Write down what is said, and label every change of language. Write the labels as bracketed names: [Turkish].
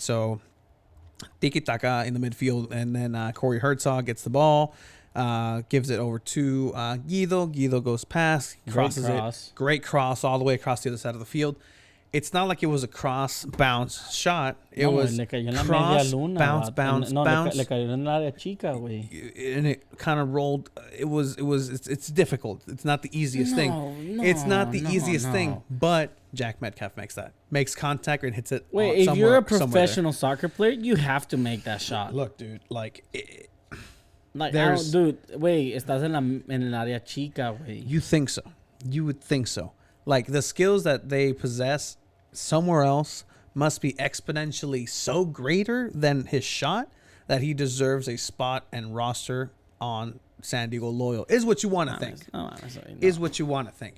[English] So, Tiki Taka in the midfield, and then Corey Herzog gets the ball, gives it over to Guido. Guido goes past, crosses it. Great cross all the way across the other side of the field. It's not like it was a cross bounce shot. It was cross bounce. [Spanish] Le cayó en el área chica, güey. [English] And it kind of rolled. It's difficult. It's not the easiest thing. It's not the easiest thing. But Jack Metcalf makes contact and hits it. Wait, if you're a professional soccer player, you have to make that shot. Look, dude, like dude, wait, [Spanish] estás en el área chica, güey. [English] You think so? You would think so. Like, the skills that they possess somewhere else must be exponentially so greater than his shot that he deserves a spot and roster on San Diego Loyal, is what you want to think. Is what you want to think.